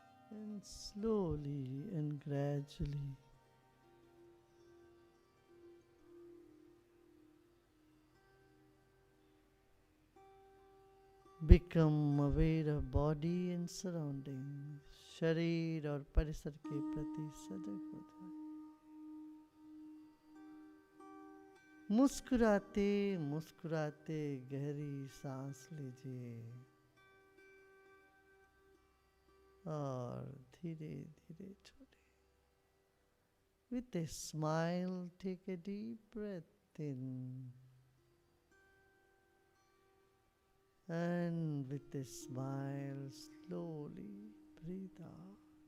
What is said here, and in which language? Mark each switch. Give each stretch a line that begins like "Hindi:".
English: And slowly and gradually become aware of body and surroundings.
Hindi: शरीर और परिसर के प्रति सजग हो जाए। मुस्कुराते मुस्कुराते गहरी सांस लीजिए और धीरे धीरे छोड़े।
English: With a smile, take a deep breath in. And with a smile, slowly breathe out.